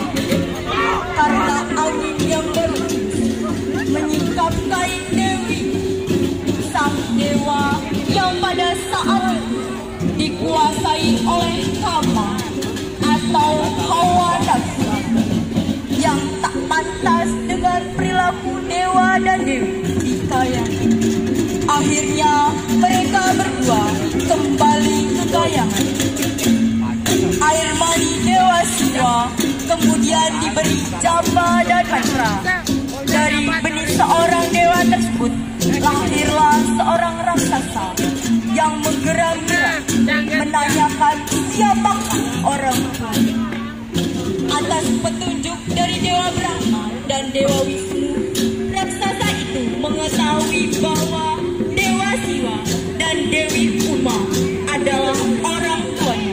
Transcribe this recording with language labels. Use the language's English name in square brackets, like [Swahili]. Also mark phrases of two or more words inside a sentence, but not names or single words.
[Indonesian] Karena angin yang berhembus menyingkap kain Dewi, sang dewa yang pada saat itu dikuasai oleh kama atau hawa nafsu yang tak pantas dengan perilaku dewa dan dewi di kaya Akhirnya mereka berdua kembali ke kayangan. Air mani Dewa Siwa kemudian diberi Jamba dan Maitra. Dari benih seorang dewa tersebut lahirlah seorang raksasa yang menggeram-geram menanyakan siapakah orang tua. Atas petunjuk dari Dewa Brahma dan Dewa Wisnu, raksasa itu mengetahui bahwa Dewa Siwa dan Dewi Uma adalah orang tuanya.